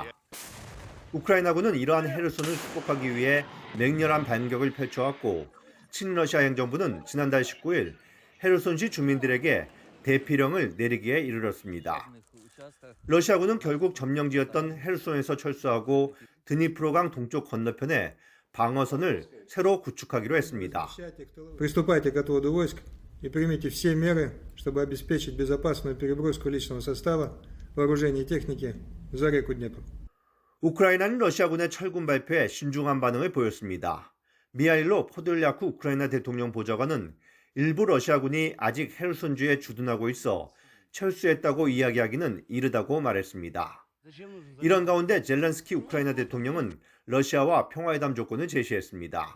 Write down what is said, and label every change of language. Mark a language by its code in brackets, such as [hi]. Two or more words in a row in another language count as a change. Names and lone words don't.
[ko] 우크라이나군은 이러한 헤르손을 축복하기 위해 맹렬한 반격을 펼쳐왔고 친러시아 행정부는 지난달 19일 헤르손시 주민들에게 대피령을 내리기에 이르렀습니다. 러시아군은 결국 점령지였던 헤르손에서 철수하고 드니프로강 동쪽 건너편에 방어선을 새로 구축하기로 했습니다. [ru] Приступайте к отводу войск и примите все меры, чтобы обеспечить безопасную переброску личного состава, вооружения и техники за реку Днепр. [ko] 우크라이나는 러시아군의 철군 발표에 신중한 반응을 보였습니다. 미하일로 포돌리아쿠 우크라이나 대통령 보좌관은 일부 러시아군이 아직 헤르손주에 주둔하고 있어 철수했다고 이야기하기는 이르다고 말했습니다. 이런 가운데 젤렌스키 우크라이나 대통령은 러시아와 평화회담 조건을 제시했습니다.